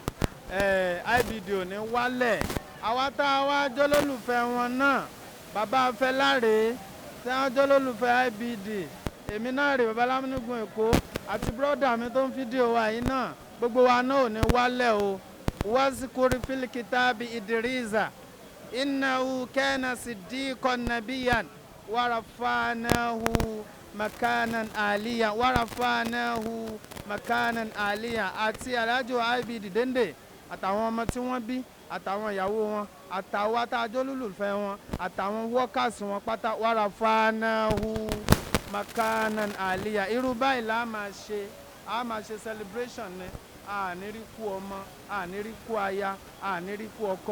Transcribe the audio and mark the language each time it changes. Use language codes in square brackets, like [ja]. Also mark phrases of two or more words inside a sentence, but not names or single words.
[yo] IBD ò ní wálẹ̀. Àwa tá a wá jólólùfẹ́ wọn náà, bàbá Fẹláre tí wọ́n jólólùfẹ́ IBD, èmi náà rè bàbá Lámúnigun Èkó àti bírọ́dà mi tó ń fídíò wa yìí náà, gbogbo wa náà ò ní wálẹ̀ o. [ar] واذكر في الكتاب إدريس إنه كان صديقا نبيا ورفعناه مكانا عليا [yo] àti Alhaji IBD Dende àtàwọn ọmọ tí wọ́n bí, àtàwọn ìyàwó wọn, àtàwọn atájọ́ lólùfẹ́ wọn, àtàwọn wọ́kàsì wọn pátá, [ar] ورفعناه مكانا عليا. [yo] Irú báyìí la máa ṣe, a máa ṣe celebration ni, a ní rí kú ọmọ, a ní rí kú aya, a ní rí kú ọkọ.